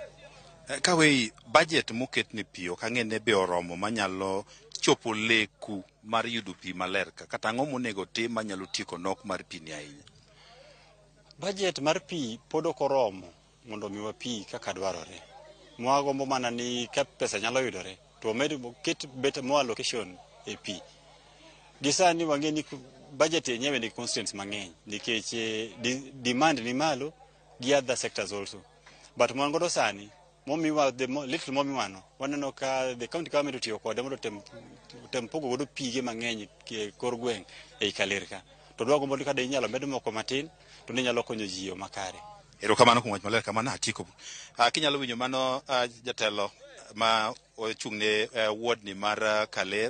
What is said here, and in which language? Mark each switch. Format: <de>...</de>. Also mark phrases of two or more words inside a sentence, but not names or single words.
<luo>Kawei budget moket ni pi ok ang'e be oromo manyalo chopo leku mar yudo pi maler kata ang'o monego tim manyalo tieko nok mar pi ni ahinya? Budget mar pi pod ok oromo mondo miwa pi kaka dwarore. Mwagombo mana ni ka pesa nyalo yudore to ket</luo> <en>better more allocation</en> <luo>e pi. Gisani wang'e ni budget yenyewe ni constraints mang'eny nikech demand ni malo gi</luo> <en>other sectors also.</en> <luo>But mwangodo sani momiwa</luo> <en>the little</en> <luo>momiwano waneno ka</luo> <en>the county government</en> <luo>otiyo kode mondo tempogo godo pige mang'eny kor gweng' ei Kalerka. To dwago mondo kada inyalo med moko matin to ne nyalo konyo ji makare. Erokamano kuom wach maler kamano Atiku. Kinyalo winjo mano jatelo ma ochung'ne ward ni mar Kaler.</luo>